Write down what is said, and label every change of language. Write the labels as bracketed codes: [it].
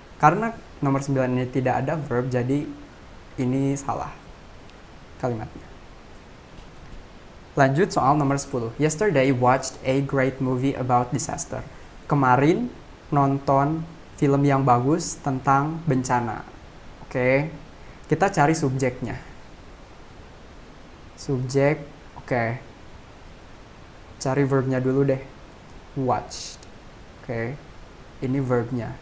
[id] Karena nomor 9 ini tidak ada verb, jadi ini salah kalimatnya. Lanjut soal nomor 10. [en] Yesterday watched a great movie about disaster. [id] Kemarin nonton film yang bagus tentang bencana. Oke. Kita cari subjeknya. Subjek, oke. Cari verbnya dulu deh. Watched. Oke. Ini verbnya.